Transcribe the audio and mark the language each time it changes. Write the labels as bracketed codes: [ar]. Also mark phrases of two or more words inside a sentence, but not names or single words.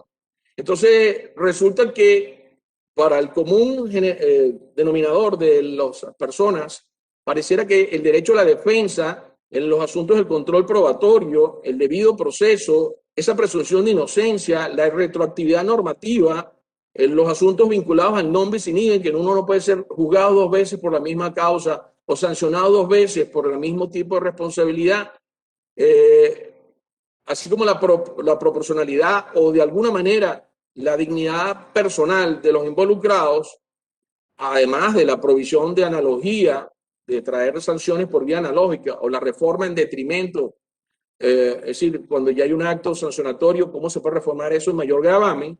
[es] Entonces, resulta que para el común denominador de las personas, pareciera que el derecho a la defensa en los asuntos del control probatorio, el debido proceso, esa presunción de inocencia, la retroactividad normativa, en los asuntos vinculados al [la] non bis in idem, [es] que uno no puede ser juzgado dos veces por la misma causa o sancionado dos veces por el mismo tipo de responsabilidad, así como la proporcionalidad o de alguna manera la dignidad personal de los involucrados, además de la provisión de analogía, de traer sanciones por vía analógica o la reforma en detrimento, es decir, cuando ya hay un acto sancionatorio, ¿cómo se puede reformar eso en mayor gravamen?